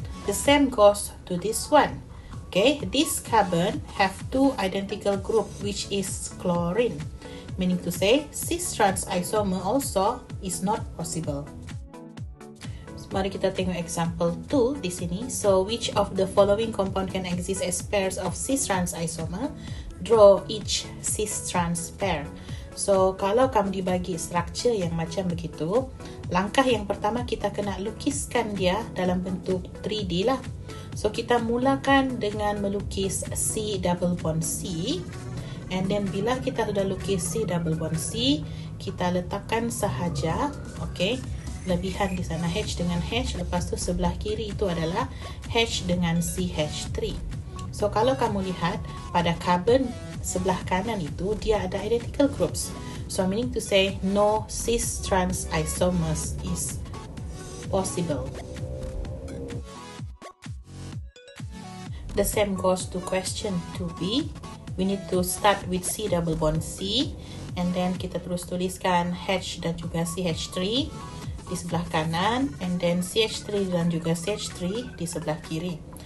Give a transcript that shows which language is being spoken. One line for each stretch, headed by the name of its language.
English: The same goes to this one. Okay, this carbon have two identical group which is chlorine. Meaning to say cis trans isomer also is not possible.
Malay: Mari kita tengok example 2 di sini.
English: So, which of the following compound can exist as pairs of cis-trans isomer? Draw each cis-trans pair.
Malay: So, kalau kamu dibagi structure yang macam begitu, langkah yang pertama kita kena lukiskan dia dalam bentuk 3D lah. So, kita mulakan dengan melukis C double bond C. And then, bila kita sudah lukis C double bond C, kita letakkan sahaja, okay, lebihan di sana H dengan H, lepas tu sebelah kiri itu adalah H dengan CH3. So kalau kamu lihat pada carbon sebelah kanan itu dia ada identical groups.
English: So meaning to say no cis trans isomers is possible. The same goes to question 2B. We need to start with C double bond C and then
Malay: kita terus tuliskan H dan juga CH3 di sebelah kanan,
English: and then
Malay: CH3 dan juga CH3 di sebelah kiri.